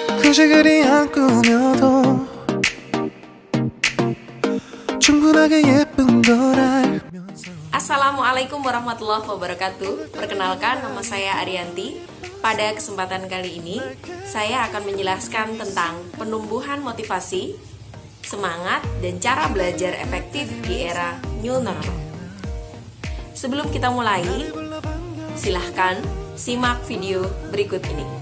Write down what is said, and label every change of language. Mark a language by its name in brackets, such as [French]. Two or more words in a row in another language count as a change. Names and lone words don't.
[Korean] 사실 그리 안 꾸며도 충분하게 예쁜 걸 알면서. [Arabic] السلام عليكم ورحمة الله وبركاته. [Indonesian] Perkenalkan, nama saya Arianti. Pada kesempatan kali ini, saya akan menjelaskan tentang penumbuhan motivasi, semangat, dan cara belajar efektif di era [English] new normal. [Indonesian] Sebelum kita mulai, silahkan simak video berikut ini.